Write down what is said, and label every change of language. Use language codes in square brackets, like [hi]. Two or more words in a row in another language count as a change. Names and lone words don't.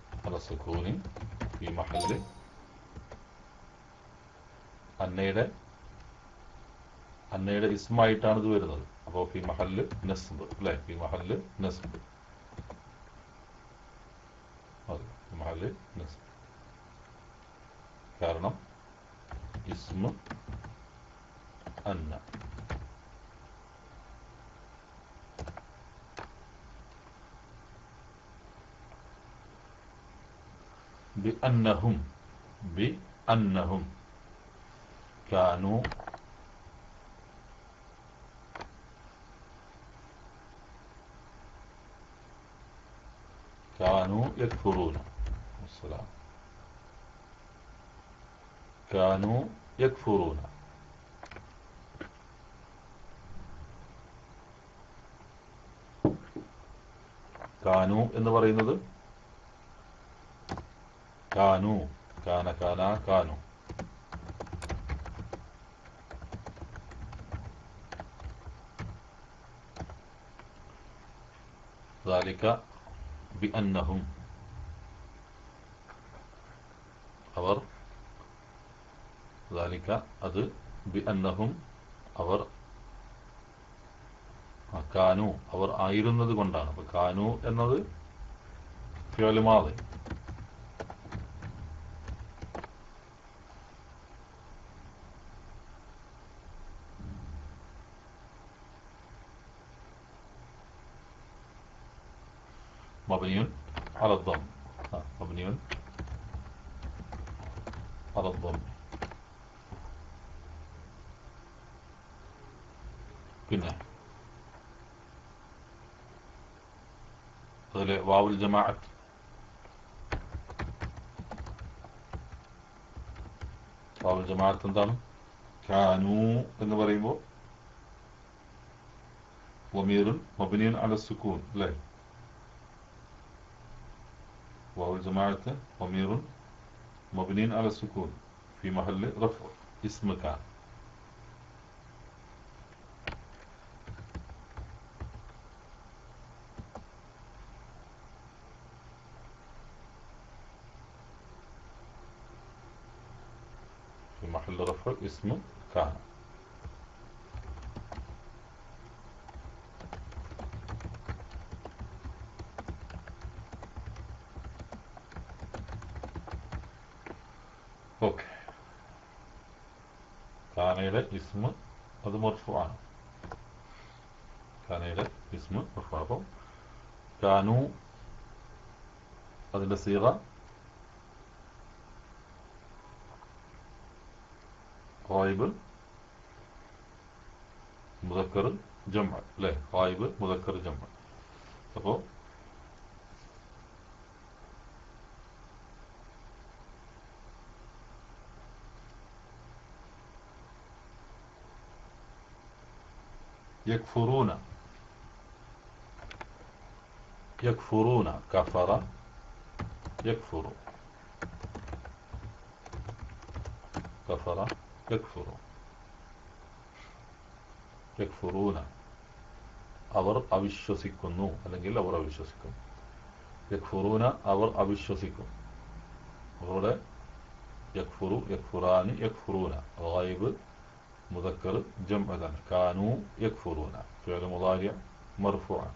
[ar] على السكون في محل [ml] അന്നയുടെ ഇസ്മായിട്ടാണ് ഇത് വരുന്നത്. അപ്പോൾ [ar] في محل نصب [ml] അല്ലെ, [ar] في محل نصب, في محل نصب. [ml] കാരണം [ar] اسم أن. بأنهم كانوا يكفرون. السلام. كانوا يكفرون. [ml] കാനു എന്ന് പറയുന്നത് [ar] كانوا، كان، كان، كانوا. ذلك بأنهم [ml] അവർ, ذلك അത്, بأنهم അവർ, കാനു അവർ ആയിരുന്നത് കൊണ്ടാണ്. അപ്പൊ കാനു എന്നത് [ar] فعل ماضي. مبني على الضم. مبني على الضم. [ml] പിന്നെ അതിലെ [ar] واو الجماعة, واو الجماعة [ml] എന്താണ്? കാനു എന്ന് പറയുമ്പോൾ [ar] ضمير مبني على السكون [ml] അല്ലേ? [ar] واو الجماعة ضمير مبني على السكون في محل رفع اسم كان. في محل رفع اسم كان. [ml] ഓക്കെ. കാനയുടെ ഇസ്മ അത് മർഫുആണ്. കാനയുടെ [ar] اسم مرفوع. [ml] അപ്പം കാനു അതിന്റെ [ar] صيغة غائب مذكر جمع [ml] അല്ലേ? [ar] غائب مذكر جمع. അപ്പോൾ يكفرون كفر يكفر كفر يكفر يكفرون [ml] അവർ അവിശ്വസിക്കുന്നു അല്ലെങ്കിൽ അവർ അവിശ്വസിക്കും. യക്ഫുറൂന അവർ അവിശ്വസിക്കും. അവരുടെ [ar] يكفر، يكفران، يكفرون غائب مذكر جمع [ml] ആണ്. [ar] كانوا يكفرون فعل مضارع مرفوع ആണ്.